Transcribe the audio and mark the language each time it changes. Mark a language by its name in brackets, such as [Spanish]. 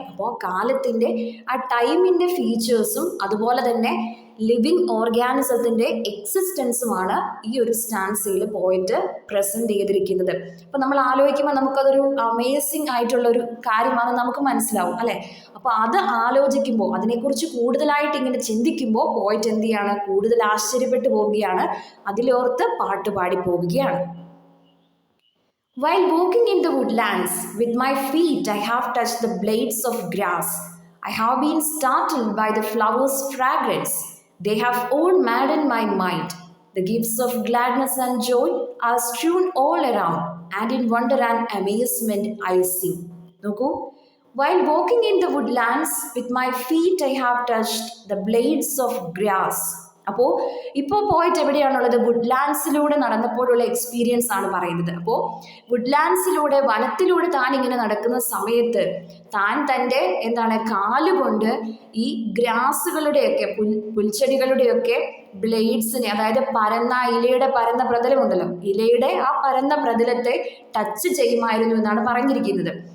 [Malayalam] അപ്പോൾ കാലത്തിൻ്റെ ആ ടൈമിൻ്റെ ഫീച്ചേഴ്സും അതുപോലെ തന്നെ ലിവിങ് ഓർഗാനിസത്തിൻ്റെ എക്സിസ്റ്റൻസുമാണ് ഈ ഒരു സ്റ്റാൻസയിൽ പോയിന്റ് പ്രസൻറ്റ് ചെയ്തിരിക്കുന്നത്. അപ്പോൾ നമ്മൾ ആലോചിക്കുമ്പോൾ നമുക്കതൊരു അമേസിങ് ആയിട്ടുള്ളൊരു കാര്യമാണെന്ന് നമുക്ക് മനസ്സിലാവും അല്ലേ. അപ്പോൾ അത് ആലോചിക്കുമ്പോൾ, അതിനെക്കുറിച്ച് കൂടുതലായിട്ട് ഇങ്ങനെ ചിന്തിക്കുമ്പോൾ പോയിറ്റ് എന്ത് ചെയ്യാണ്, കൂടുതൽ ആശ്ചര്യപ്പെട്ടു പോവുകയാണ്, അതിലോർത്ത് പാട്ടുപാടി പോവുകയാണ്. [English] While walking in the woodlands, with my feet I have touched the blades of grass. I have been startled by the flowers' fragrance. They have all maddened my mind. The gifts of gladness and joy are strewn all around, and in wonder and amazement I sing. [Malayalam] Noku? [English] While walking in the woodlands, with my feet I have touched the blades of grass. [Malayalam] അപ്പോൾ ഇപ്പോൾ പോയിട്ട് എവിടെയാണുള്ളത്, വുഡ്ലാൻഡ്സിലൂടെ നടന്നപ്പോഴുള്ള experience ആണ് പറയുന്നത്. അപ്പോൾ വുഡ്ലാൻഡ്സിലൂടെ, വനത്തിലൂടെ താൻ ഇങ്ങനെ നടക്കുന്ന സമയത്ത് താൻ തൻ്റെ എന്താണ് കാലുകൊണ്ട് ഈ ഗ്രാസുകളുടെയൊക്കെ പുൽച്ചെടികളുടെയൊക്കെ ബ്ലേഡ്സിനെ, അതായത് ഇലയുടെ പരന്ന പ്രതലമുണ്ടല്ലോ, ഇലയുടെ ആ പരന്ന പ്രതലത്തെ ടച്ച് ചെയ്യുമായിരുന്നു എന്നാണ് പറഞ്ഞിരിക്കുന്നത്.